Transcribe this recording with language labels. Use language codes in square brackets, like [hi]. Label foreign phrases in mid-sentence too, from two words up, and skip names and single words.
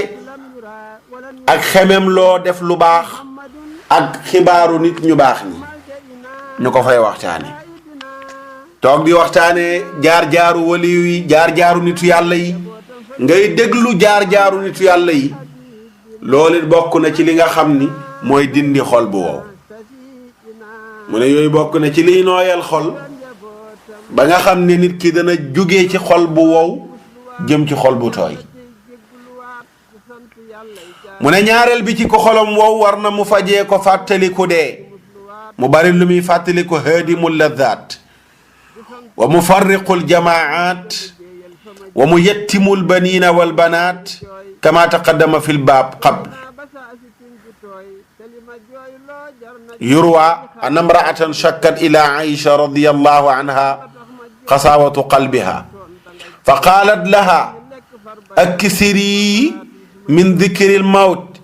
[wo] ak xemem loo def lu baax ak xibaaru nit ñu baax ñi ñu ko fay waxtaane toog di waxtaane jaar-jaaru waliyu yi jaar-jaaru nitu yàlla yi ngay déglu jaar-jaaru nitu yàlla yi loolu bokk na ci li nga xam ni mooy dindi xol bu wow mu ne yooyu bokk na ci liy nooyal xol ba nga xam ne nit ki dana jóge ci xol bu wow jëm ci xol bu tooy mu ne ñaareel bi ci ko xolam wow war na mu fajee ko fàttaliku dee mu bari lu muy fàttaliku [ar] هادم اللذات ومفرق الجماعات وميتم البنين والبنات كما تقدم في الباب قبل يروى أن امرأة شكت إلى عائشة رضي الله عنها قساوة قلبها فقالت لها أكثري من ذكر الموت